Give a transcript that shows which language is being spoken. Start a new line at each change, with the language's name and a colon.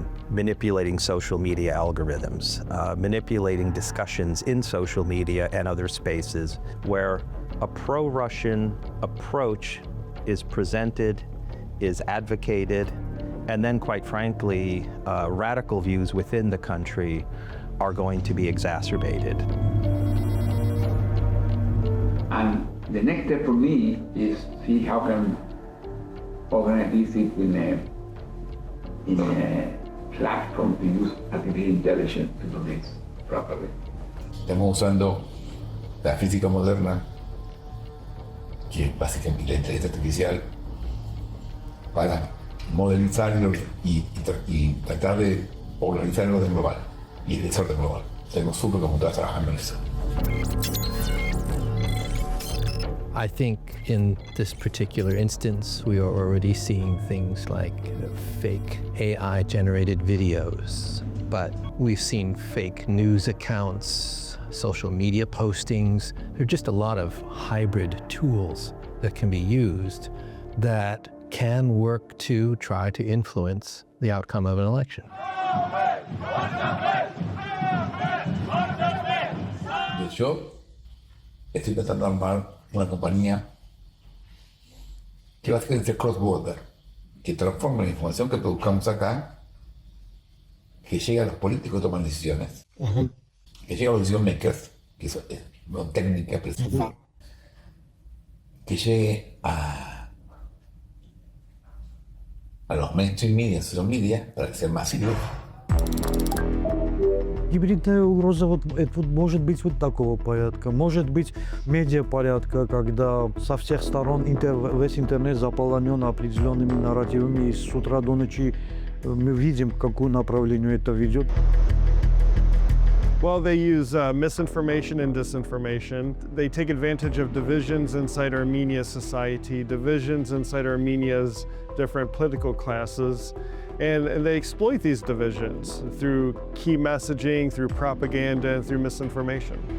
English: Manipulating social media algorithms, manipulating discussions in social media and other spaces where a pro-Russian approach is presented, is advocated, and then, quite frankly, radical views within the country are going to be exacerbated. And the next step for me is see how can organize this in a platform to use artificial intelligence to do this properly.
Spanish: Estamos usando la física moderna, que es básicamente la inteligencia artificial, para modelizarlo y tratar de organizar el orden global y el desorden global. Tenemos supercomputadoras trabajando en eso.
English: I think in this particular instance, we are already seeing things like fake AI-generated videos, but we've seen fake news accounts, social media postings. There are just a lot of hybrid tools that can be used that can work to try to influence the outcome of an election.
Spanish: Yo estoy tratando de armar una compañía que básicamente sea cross-border, que transforme la información que produzcamos acá, que llegue a los políticos que toman decisiones, que llegue a los decision makers, que es una técnica precisa, que llegue a los
English: mainstream media, social media,
Spanish: para que sea masivo.
Russian: Гибридная угроза это может быть вот такого порядка. Может быть медиапорядка, когда со всех сторон весь интернет заполнен определенными нарративами, и с утра до ночи мы видим, к какому направлению это ведет.
English: Well, they use misinformation and disinformation. They take advantage of divisions inside Armenia's society, divisions inside Armenia's different political classes, and they exploit these divisions through key messaging, through propaganda, and through misinformation.